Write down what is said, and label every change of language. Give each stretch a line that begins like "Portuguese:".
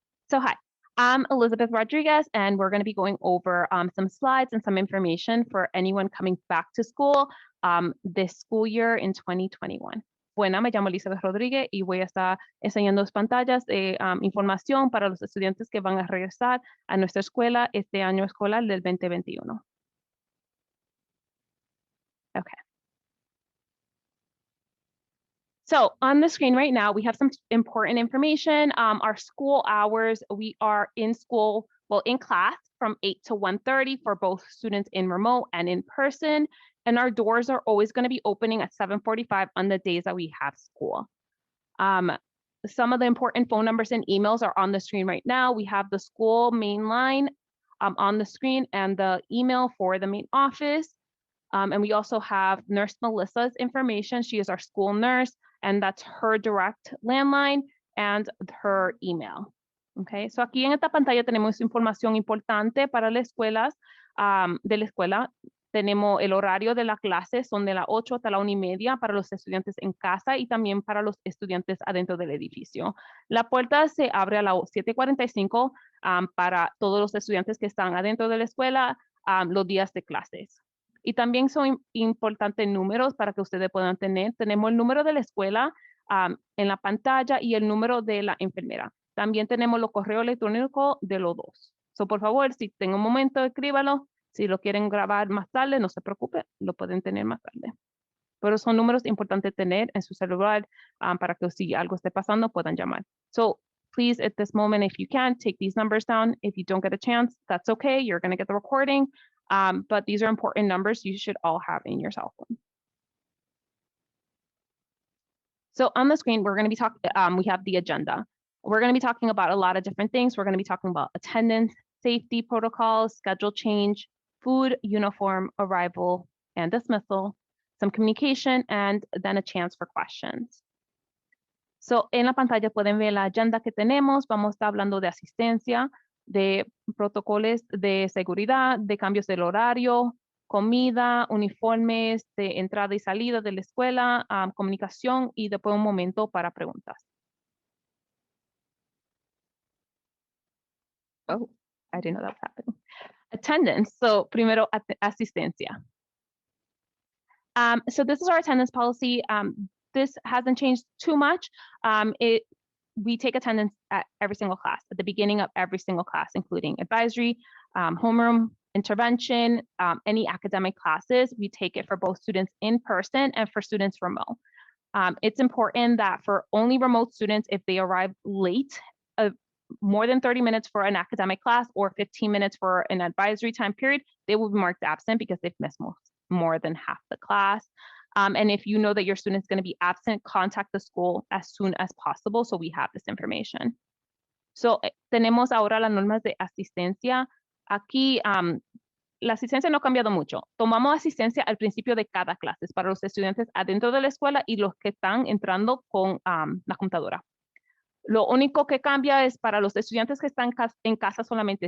English: So hi, I'm Elizabeth Rodriguez, and we're going to be going over some slides and some information for anyone coming back to school this school year in 2021.
Spanish: Bueno, me llamo Elizabeth Rodríguez y voy a estar enseñando pantallas de información para los estudiantes que van a regresar a nuestra escuela este año escolar del 2021.
English: Okay. So on the screen right now, we have some important information. Our school hours, we are in school, well, in class from 8 to 1:30 for both students in remote and in person. And our doors are always going to be opening at 7:45 on the days that we have school. Some of the important phone numbers and emails are on the screen right now. We have the school main line on the screen and the email for the main office. And we also have Nurse Melissa's information. She is our school nurse, and that's her direct landline and her email.
Spanish: Okay, so aquí en esta pantalla tenemos información importante para las escuelas, de la escuela. Tenemos el horario de la clase, son de las 8 hasta la 1:30 para los estudiantes en casa y también para los estudiantes adentro del edificio. La puerta se abre a las 7:45 para todos los estudiantes que están adentro de la escuela los días de clases. Y también son importantes números para que ustedes puedan tener. Tenemos el número de la escuela en la pantalla y el número de la enfermera. También tenemos los correos electrónicos de los dos. So, por favor, si tengo un momento, escríbalo. Si lo quieren grabar más tarde, no se preocupe, lo pueden tener más tarde. Pero son números importantes tener en su celular para que si algo esté pasando, puedan llamar.
English: So, please, at this moment, if you can, take these numbers down. If you don't get a chance, that's okay. You're going to get the recording. But these are important numbers you should all have in your cell phone. So on the screen, we're going to be talking, we have the agenda. We're going to be talking about a lot of different things. We're going to be talking about attendance, safety protocols, schedule change, food, uniform, arrival, and dismissal, some communication, and then a chance for questions.
Spanish: So en la pantalla pueden ver la agenda que tenemos. Vamos a estar hablando de asistencia, de protocolos de seguridad, de cambios del horario, comida, uniformes de entrada y salida de la escuela, comunicación y después un momento para preguntas.
English: Oh, I didn't know that was happening. Attendance. So
Spanish: primero, asistencia.
English: So this is our attendance policy. This hasn't changed too much. We take attendance at every single class, at the beginning of every single class, including advisory, homeroom, intervention, any academic classes. We take it for both students in person and for students remote. It's important that for only remote students, if they arrive late, more than 30 minutes for an academic class or 15 minutes for an advisory time period, they will be marked absent because they've missed more than half the class. And if you know that your student is going to be absent, contact the school as soon as possible so we have this information.
Spanish: So, tenemos ahora las normas de asistencia. Aquí, la asistencia no ha cambiado mucho. Tomamos asistencia al principio de cada clase para los estudiantes adentro de la escuela y los que están entrando con la computadora. Lo único que cambia es para los estudiantes que están en casa solamente.